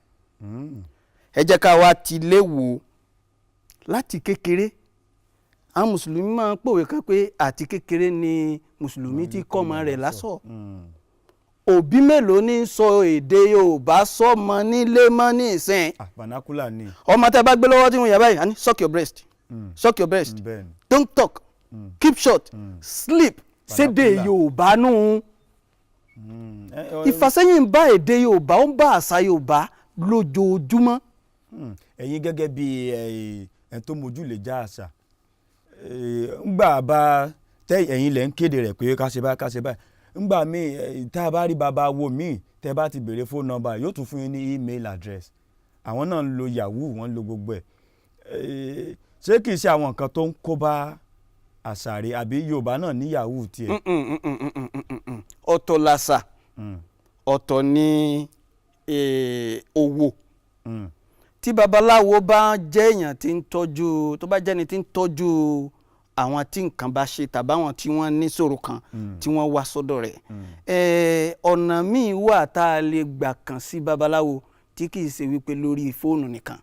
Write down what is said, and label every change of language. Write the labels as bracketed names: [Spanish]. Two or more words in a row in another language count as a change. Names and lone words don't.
[Yoruba] Ẹ jẹ́ ká wá ti lé wò láti kékeré. Àwọn mùsùlùmí máa ń pòwe kan pé àti kékeré ni mùsùlùmí ti kọ́ ọmọ rẹ̀ lásọ̀. Òbí mélòó ní sọ èdè Yorùbá sọ́mọ nílé mọ́ ní ìsìn. Vernacular ni. Ọmọ tẹ́ bá gbé lọ́wọ́ tí wọ́n yà báyìí, [English] suck your breast, suck your breast, don't talk, keep short, sleep, [Yoruba] sédè Yorùbá nù. Ìfàsẹ́yìn bá èdè Yorùbá, ó ń bá àṣà Yorùbá lójoojúmọ́. Ẹ̀yin gẹ́gẹ́ bí ẹni tó mojú lè já àṣà, ńgbà bá ẹ̀yin lẹ̀ ń kéde rẹ̀ pé ká ṣe báyìí, ńgbà míì tá a bá rí bàbá wo míì tẹ́ bá ti béèrè [English] phone number [Yoruba] yóò tún fún yín ní [English] email address. [Yoruba] Àwọn náà ń lo Yahoo, wọ́n ń lo gbogbo ẹ̀. Ṣé kìí ṣe àwọn nǹkan tó ń kó bá àṣà rẹ̀, àbí Yorùbá náà ní Yahoo tiẹ̀? Ọ̀tọ̀ làṣà, ọ̀tọ̀ ni owó. Tí babaláwo bá jẹ́ èèyàn tí ń tọ́jú, tó bá jẹ́ni tí ń tọ́jú àwọn tí nǹkan bá ṣe tàbáwọn tí wọ́n ní ṣòro kan tí wọ́n wá sọ́dọ̀ rẹ̀, ọ̀nà míì wà tá a lè gbà kàn sí babaláwo tí kì í ṣe wípé lórí fóònù nìkan.